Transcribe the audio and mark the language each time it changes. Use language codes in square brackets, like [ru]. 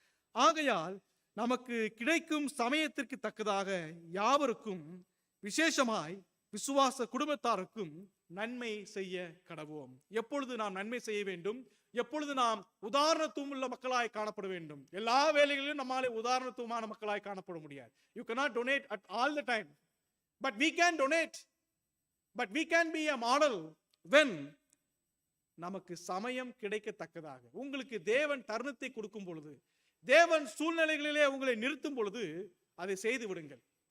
[ta] ஆகையால் நமக்கு கிடைக்கும் சமயத்திற்கு தக்கதாக யாவருக்கும், விசேஷமாய் விசுவாச குடும்பத்தாருக்கும் நன்மை செய்ய கடவோம். எப்பொழுது நாம் நன்மை செய்ய வேண்டும்? எப்பொழுது நாம் உதாரணத்துவம் உள்ள மக்களாய் காணப்பட வேண்டும்? எல்லா வேலைகளிலும் நம்மாலே உதாரணத்துவமான மக்களாய் காணப்பட முடியாது. [en] You cannot donate at all the time, but we can donate, but we can be a model when [ta] நமக்கு சமயம் கிடைக்கத்தக்கதாக. உங்களுக்கு தேவன் தருணத்தை கொடுக்கும் பொழுது, தேவன் சூழ்நிலைகளிலே உங்களை நிறுத்தும் பொழுது அதை செய்து விடுங்கள்.